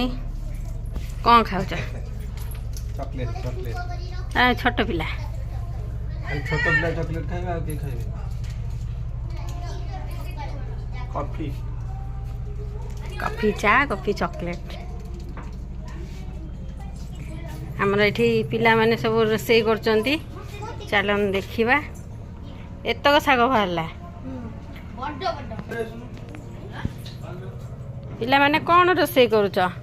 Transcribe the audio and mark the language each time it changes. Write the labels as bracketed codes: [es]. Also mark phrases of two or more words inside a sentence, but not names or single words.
[or] କ'ଣ ଖାଉଛ? ଚକୋଲେଟ୍ ଚକୋଲେଟ୍ ଛୋଟ ପିଲା ଛୋଟ ପିଲା ଚକୋଲେଟ୍ ଖାଇବା ଆ କେ ଖାଇବେ କଫି କଫି ଚା କଫି ଚକୋଲେଟ୍। ଆମର ଏଠି ପିଲାମାନେ ସବୁ ରୋଷେଇ କରୁଛନ୍ତି ଚାଲନ୍ତୁ ଦେଖିବା। ଏତକ ଶାଗ ବାହାରିଲା। ପିଲାମାନେ କ'ଣ ରୋଷେଇ କରୁଛ?